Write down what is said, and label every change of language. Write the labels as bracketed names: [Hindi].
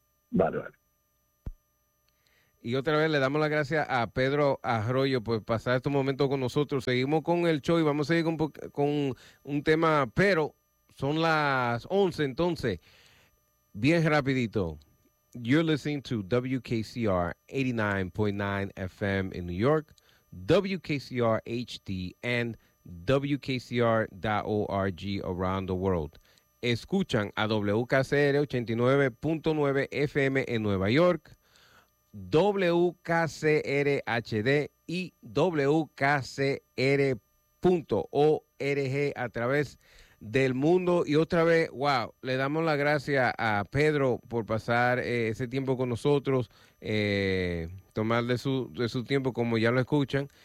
[Spanish] Vale. Y otra vez le damos las gracias a Pedro Arroyo por pasar estos momentos con nosotros. Seguimos con el show y vamos a seguir con un tema, pero son las 11, entonces, bien rapidito. [English] You're listening to WKCR 89.9 FM in New York, WKCR HD, and WKCR.org around the world. [Spanish] escuchan a WKCR 89.9 FM en Nueva York, WKCR HD y WKCR.org a través del mundo. Y otra vez, wow, le damos las gracias a Pedro por pasar ese tiempo con nosotros, tomar de su tiempo, como ya lo escuchan.